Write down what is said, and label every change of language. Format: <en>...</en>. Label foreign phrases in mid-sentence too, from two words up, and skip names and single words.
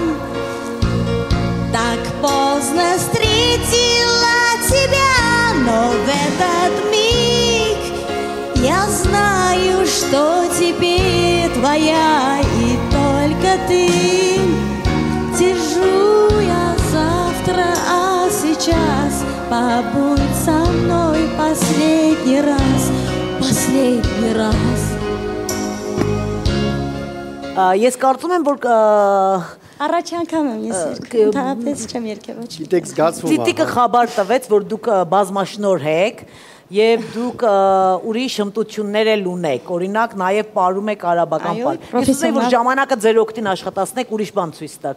<ru>Так поздно встретила тебя, но в этот миг я знаю, что теперь твоя и только ты. Держу я завтра, а сейчас побудь со мной последний раз, последний раз.</ru> <hy>Ես կարծում եմ, որ Առաջ անգամ եմ ես երկում, ընդհանրապես չեմ երկել ոչ։ Գիտեք զգացվում է։ Տիտիկը խաբար տվեց, որ դուք բազմաշնորհ եք եւ դուք ուրիշ հմտություններ էլ ունեք։ Օրինակ նաեւ ապարում եք արաբական բան։ Ես ուզեի որ ժամանակը ձեր օգտին աշխատացնեք, ուրիշ բան ցույց տաք։</hy>